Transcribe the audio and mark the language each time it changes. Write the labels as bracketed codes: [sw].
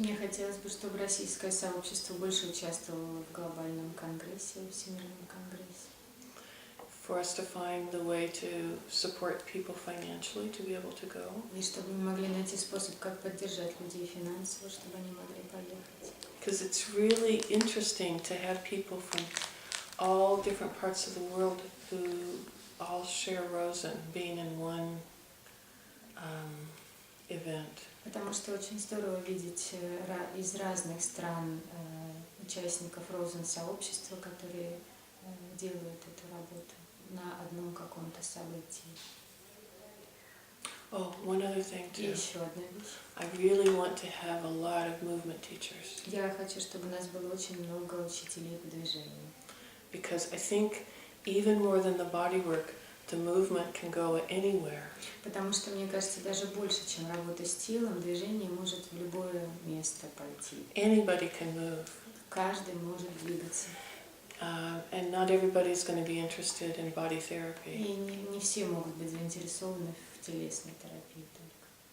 [ru] Мне хотелось бы, чтобы российское сообщество больше участвовало в глобальном конгрессе, в Всемирном конгрессе. [en] For us to find the way to support people financially to be able to go. [ru] И чтобы мы могли найти способ, как поддержать людей финансово, чтобы они могли поехать. [en] Because it's really interesting to have people from all different parts of the world who all share Rosen being in one event. [ru] Потому что очень здорово видеть из разных стран участников розен-сообщества, которые делают эту работу на одном каком-то событии. [en] Oh, one other thing [ru] И [en] too. [ru] еще одна вещь. [en] I really want to have a lot of movement teachers. [ru] Я хочу, чтобы у нас было очень много учителей по движению. [en] Because I think even more than the body work, the movement can go anywhere. [ru] Потому что, мне кажется, даже больше, чем работа с телом, движение может в любое место пойти. [en] Anybody can move. [ru] Каждый может двигаться. [en] And not everybody's going to be interested in body therapy. [ru] И не все могут быть заинтересованы в телесной терапии только.